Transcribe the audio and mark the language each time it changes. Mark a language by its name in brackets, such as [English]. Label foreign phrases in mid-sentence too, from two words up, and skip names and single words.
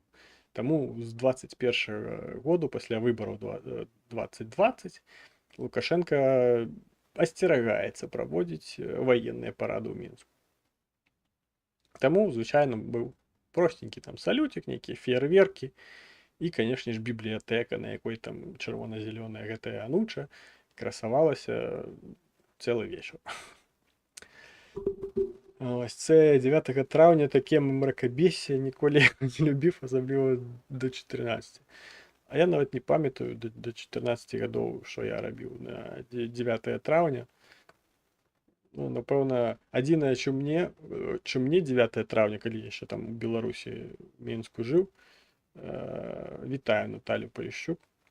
[Belarusian] Таму з 21-го году, пасля выбараў 2020, Лукашенка асцерагаецца праводзіць ваенныя парады ў Мінску. Таму, звычайна, быў простенькі там салютик, нейкія феерверкі і, канешне ж, бібліятэка, на якой там чырвона-зялёная гэтая ануча красавалася цэлы вечар. [Ukrainian] Ось це [Belarusian] 9 траўня таке мракабессе ніколі не любіў, асабліва до 14. А я нават не памятаю до 14 гадоў, што я рабіў на 9 траўня. Ну, напэўна, адзінае, чым мне 9 траўня, калі яшчэ там у Беларусі, Мінску жыў, вітаю Наталю Полішчук.